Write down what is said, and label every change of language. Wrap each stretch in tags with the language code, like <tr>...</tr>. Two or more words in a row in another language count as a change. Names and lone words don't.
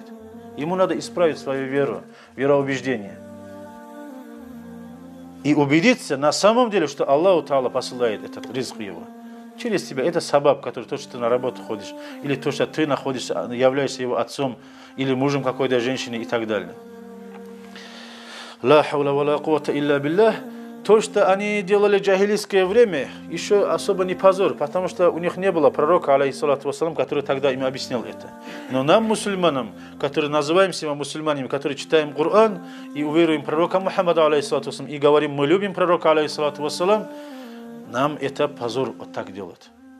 <ru>Ему надо исправить свою веру, вероубеждение. И убедиться на самом деле, что Аллах Та'аля посылает этот ризк его. через тебя. Это сабаб, который то, что ты на работу ходишь, или то, что ты находишься, являешься его отцом, или мужем какой-то женщины и так далее.</ru> <ar>لا حول ولا قوة إلا بالله.</ar> <ru>То, что они делали в джахилийское время, еще особо не позор, потому что у них не было пророка,</ru> <ar>عليه الصلاة والسلام,</ar> <ru>который тогда им объяснял это. Но нам, мусульманам, которые называем себя мусульманами, которые читаем Коран и уверуем в пророка Мухаммада,</ru> <ar>عليه الصلاة والسلام,</ar> <ru>и говорим, мы любим пророка,</ru> <ar>عليه الصلاة والسلام,</ar> <ru>нам это позор вот так делать.</ru>